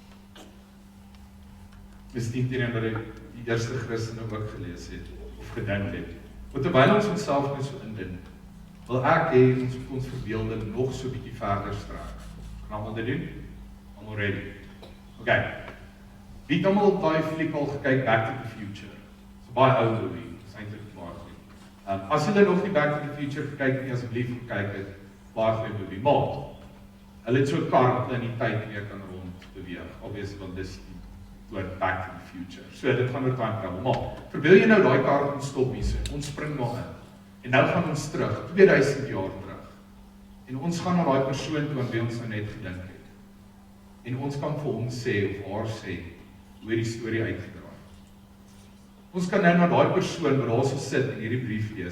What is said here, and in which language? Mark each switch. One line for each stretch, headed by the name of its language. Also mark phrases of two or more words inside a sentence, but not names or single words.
Afrikaans: Miskien teenoor die eerste Christene ook gelees het, of gedink het. Want terwyl ons onsself nou so indink, wil ek hê ons moet ons verbeelding nog so 'n bietjie verder strek. Kan almal dit doen? Almal ready? Okay. Wie het almal daai fliek al gekyk, Back to the Future? So baie ou movie, is eintlik baie goed. As julle nog nie Back to the Future gekyk nie, asseblief gekyk het, baie goeie movie. Maar hulle het so 'n kar wat in die tyd weer kan rond beweeg. Obviously, want dis oor Back to the Future. So dit gaan oor
English: time travel.
Afrikaans: Maar verbeel jy nou daai kar kon stop hier so. Ons spring maar in. En nou gaan ons terug 2000 jaar terug. En ons gaan na daai persoon toe aan wie ons nou net gedink het. En ons kan vir hom sê of haar sê hoe die storie uitgedraai. Ons kan nou na daai persoon wat daar so sit en hierdie brief lees.